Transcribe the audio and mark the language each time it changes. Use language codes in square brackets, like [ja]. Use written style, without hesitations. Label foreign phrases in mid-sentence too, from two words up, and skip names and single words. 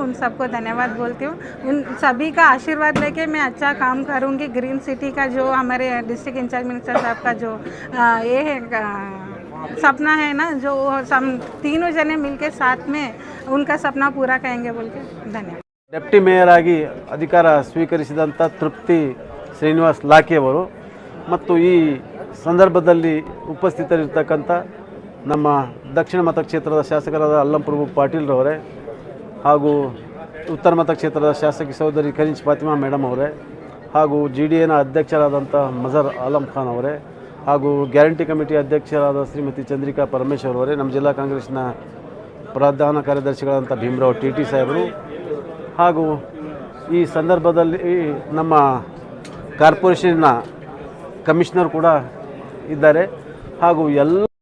[hi] उन सबको धन्यवाद बोलती हूँ। उन सभी का आशीर्वाद लेके मैं अच्छा काम करूँगी। [en] green city [hi] का जो हमारे [en] district in-charge minister [hi] साहब का जो ये है सपना है ना, जो हम तीनों जने मिलके साथ में उनका सपना पूरा करेंगे बोल के धन्यवाद। [en] deputy mayor [kn] ಆಗಿ ಅಧಿಕಾರ ಸ್ವೀಕರಿಸಿದಂಥ ತೃಪ್ತಿ ಶ್ರೀನಿವಾಸ್ ಲಾಖೆಯವರು ಮತ್ತು ಈ ಸಂದರ್ಭದಲ್ಲಿ ಉಪಸ್ಥಿತರಿರ್ತಕ್ಕಂಥ ನಮ್ಮ ದಕ್ಷಿಣ ಮತಕ್ಷೇತ್ರದ ಶಾಸಕರಾದ ಅಲ್ಲಂ ಪ್ರಭು ಪಾಟೀಲ್ರವರೇ ಹಾಗೂ ಉತ್ತರ ಮತಕ್ಷೇತ್ರದ ಶಾಸಕಿ ಸಹೋದರಿ ಕನಿಷ್ ಫಾತಿಮಾ ಮೇಡಮ್ ಅವರೇ ಹಾಗೂ GDAನ ಅಧ್ಯಕ್ಷರಾದಂಥ ಮಜರ್ ಆಲಂ ಖಾನ್ ಅವರೇ ಹಾಗೂ [en] guarantee committee [kn] ಅಧ್ಯಕ್ಷರಾದ ಶ್ರೀಮತಿ ಚಂದ್ರಿಕಾ ಪರಮೇಶ್ವರ್ ಅವರೇ, ನಮ್ಮ ಜಿಲ್ಲಾ ಕಾಂಗ್ರೆಸ್ನ ಪ್ರಧಾನ ಕಾರ್ಯದರ್ಶಿಗಳಾದಂಥ ಭೀಮರಾವ್ TT ಸಾಹೇಬರು ಹಾಗೂ ಈ ಸಂದರ್ಭದಲ್ಲಿ ನಮ್ಮ [en] corporation's commissioner [kn] ಕೂಡ ಇದ್ದಾರೆ ಹಾಗೂ ಎಲ್ಲ